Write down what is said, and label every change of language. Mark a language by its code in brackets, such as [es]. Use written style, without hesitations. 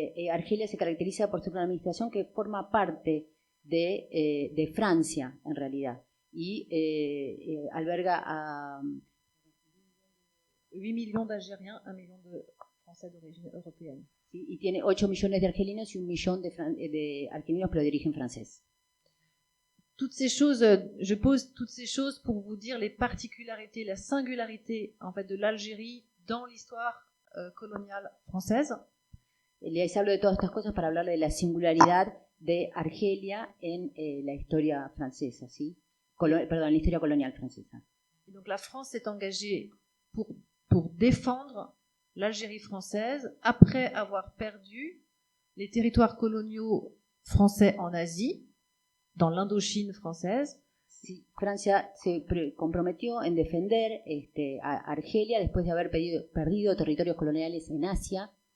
[es] Argelia se caracteriza por ser una administración que forma parte de Francia, en realidad, y alberga a [fr] 8 millions d'Algériens, 1 million de Français d'origine européenne. [es] ¿Sí? Y tiene 8 millones de argelinos y 1 millón de argelinos, pero de origen francés. [fr] Toutes ces choses, je pose toutes ces choses pour vous dire les particularités, la singularité en fait de l'Algérie dans l'histoire coloniale française. [es] Les hablo de todas estas cosas para hablarle de la singularidad de Argelia en la historia francesa, ¿sí? Perdón, en la historia colonial francesa. [fr] Et donc la France s'est engagée pour défendre l'Algérie française après avoir perdu les territoires coloniaux français en Asie, dans l'Indochine française. [es] Sí, Francia se comprometió en defender a Argelia después de haber perdido territorios coloniales en Asia.